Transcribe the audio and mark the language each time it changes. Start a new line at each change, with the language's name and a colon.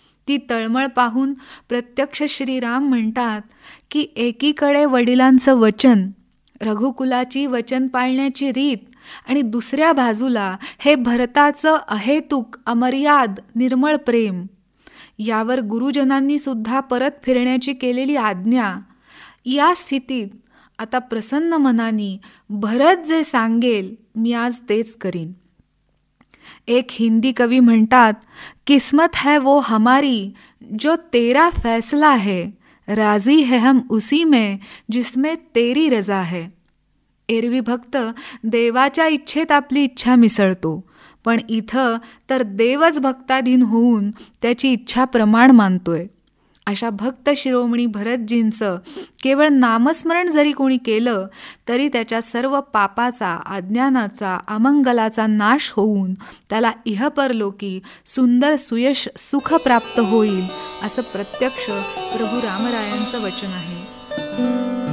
Marathi: ती तळमळ पाहून प्रत्यक्ष श्रीराम म्हणतात की एकीकडे वडिलांचं वचन, रघुकुलाची वचन पाळण्याची रीत आणि दुसऱ्या बाजूला हे भरताचं अहेतुक अमर्याद निर्मळ प्रेम, यावर गुरुजनांनी सुद्धा परत फिरण्याची केलेली आज्ञा. या स्थितीत आता प्रसन्न मनाने भरत जे सांगेल मी आज तेच करीन. एक हिंदी कवी म्हणतात,
Hindi: किस्मत है वो हमारी जो तेरा फैसला है, राजी है हम उसी में जिसमें तेरी रजा है.
Marathi: एरवी भक्त देवाच्या इच्छेत आपली इच्छा मिसळतो, पण इथं तर देवच भक्ताधीन होऊन त्याची इच्छा प्रमाण मानतोय. अशा भक्त शिरोमणी भरतजींचं केवळ नामस्मरण जरी कोणी केलं तरी त्याच्या सर्व पापाचा, अज्ञानाचा, अमंगलाचा नाश होऊन त्याला इहपरलोकी सुंदर सुयश सुख प्राप्त होईल असं प्रत्यक्ष प्रभू रामरायांचं वचन आहे.